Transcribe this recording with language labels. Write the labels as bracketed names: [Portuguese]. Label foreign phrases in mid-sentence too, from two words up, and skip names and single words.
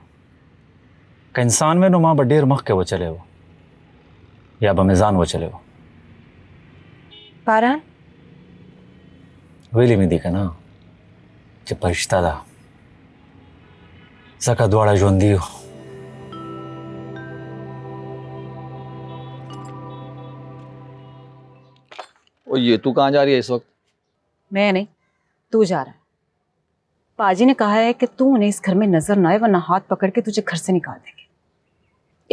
[Pashto] که انسان مې نو ما به ډېر مخکې وچلی و، یا به مې ځان وچلی و. باران ویلي مې دي که نه چې فرشته ده، ځکه دواړه ژوندي یو. [Urdu] اور یہ تو کہاں جا رہی ہے اس وقت? میں نہیں، تو جا رہا ہے. پاجی نے کہا ہے کہ تو انہیں اس گھر میں نظر نہ آئے ورنہ ہاتھ پکڑ کے تجھے گھر سے نکال دیں گے.